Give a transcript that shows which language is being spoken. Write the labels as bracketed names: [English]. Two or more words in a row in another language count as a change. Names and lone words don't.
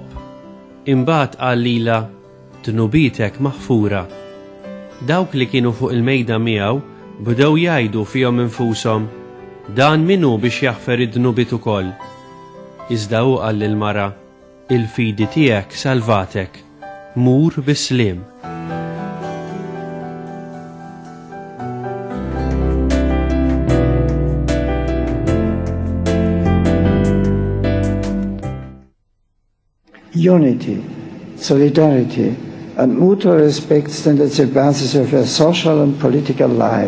[Maltese] Imbagħad qal lilha: dnubietek maħfura. Dawk li kienu fuq il-mejda miegħu bdew jgħidu fihom infushom: dan minnu biex jaħfer id-dnubiet ukoll. Iżda hu qal lill-mara: il-fidi tiegħek salvatek, mur bisliem. [English] Unity, solidarity, and mutual respect stand at the basis of her social and political life.